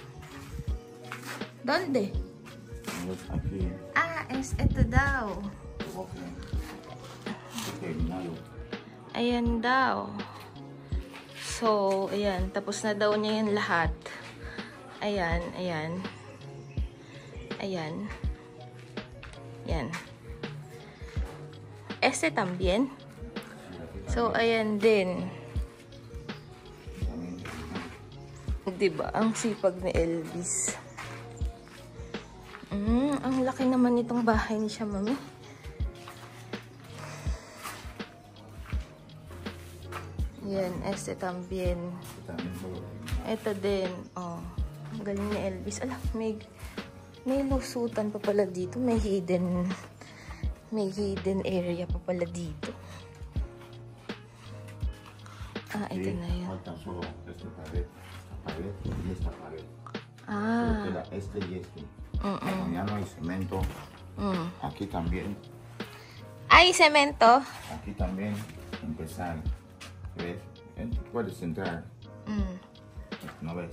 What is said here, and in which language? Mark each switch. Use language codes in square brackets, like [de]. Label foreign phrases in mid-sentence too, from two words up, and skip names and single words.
[tl] Donde? Ito daw. Ayan daw. So, ayan. Tapos na daw niya yung lahat. Ayan, ayan. Ayan. Yan. [es] Este también. [tl] So, ayan din. Diba? Ang sipag ni Elvis. Ang laki naman itong bahay ni siya, mami. Yan, [es] este también. [tl] Ito din. Oh, ang galing ni Elvis. Ala, may lusutan pa pala dito. May hidden area pa pala dito. Ah, ito na yun. Ah. [es] Este y este. Ya no hay cemento. Aquí también. ¿Hay cemento? Aquí también. Empezar. ¿Ves? Puedes entrar. ¿No ves?